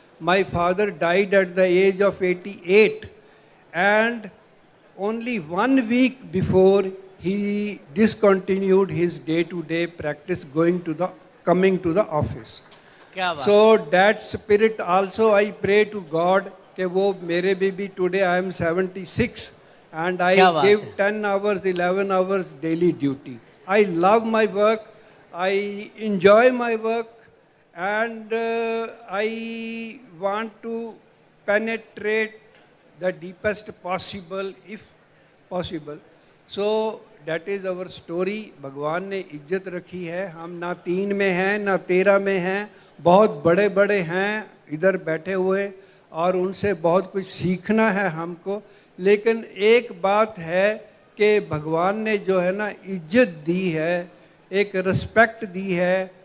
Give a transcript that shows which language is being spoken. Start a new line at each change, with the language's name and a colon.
English: My father died at the age of 88, and only 1 week before he discontinued his day to day practice, coming to the office. So that spirit also I pray to God
Hindi: कि वो मेरे भी
English: Today I am 76 and I give 10 hours 11 hours daily duty. I love my work, I enjoy my work, and I want to penetrate the deepest possible, if possible. So that is our story.
Hindi: भगवान ने इज्जत रखी है. हम ना 3 में हैं ना 13 में हैं, बहुत बड़े बड़े हैं इधर बैठे हुए, और उनसे बहुत कुछ सीखना है हमको. लेकिन एक बात है कि भगवान ने जो है ना इज्जत दी है, एक रिस्पेक्ट दी है।